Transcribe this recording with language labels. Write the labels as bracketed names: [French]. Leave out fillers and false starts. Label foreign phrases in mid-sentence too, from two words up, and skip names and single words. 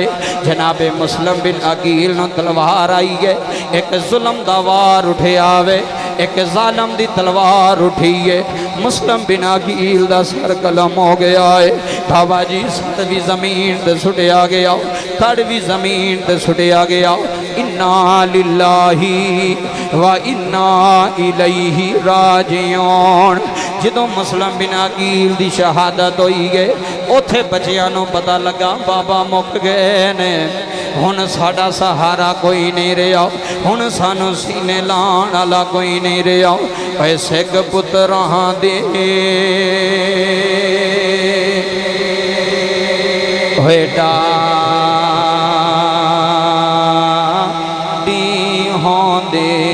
[Punjabi] ਜਨਾਬੇ ਮੁਸਲਿਮ ਬਿਨ ਅਕੀਲ ਨੂੰ ਤਲਵਾਰ ਆਈ ਹੈ, ਇੱਕ ਜ਼ੁਲਮ ਦਾ ਵਾਰ ਉੱਠੇ ਆਵੇ, ਇੱਕ ਜ਼ਾਲਮ ਦੀ ਤਲਵਾਰ ਉੱਠੀ ਹੈ। ਮੁਸਲਿਮ ਬਿਨ ਅਕੀਲ ਦਾ ਸਰ ਕਲਮ ਹੋ ਗਿਆ ਹੈ। ਬਾਬਾ ਜੀ ਸਰ ਭੀ ਜ਼ਮੀਨ ਤੇ ਸੁੱਟਿਆ ਗਿਆ, ਧੜ ਭੀ ਜ਼ਮੀਨ ਤੇ ਸੁੱਟਿਆ ਗਿਆ। [Arabic] إنا لله وإنا إليه راجعون. [Punjabi] ਜਦੋਂ ਮੁਸਲਿਮ ਬਿਨ ਅਕੀਲ ਦੀ ਸ਼ਹਾਦਤ ਹੋਈ ਗਏ, ਉੱਥੇ ਬੱਚੀਆਂ ਨੂੰ ਪਤਾ ਲੱਗਾ ਬਾਬਾ ਮੁੱਕ ਗਏ ਨੇ, ਹੁਣ ਸਾਡਾ ਸਹਾਰਾ ਕੋਈ ਨਹੀਂ ਰਿਹਾ, ਹੁਣ ਸਾਨੂੰ ਸੀਨੇ ਲਾਣ ਵਾਲਾ ਕੋਈ ਨਹੀਂ ਰਿਹਾ। ऐ सिख पुत्रां दे होए डाडी होंदे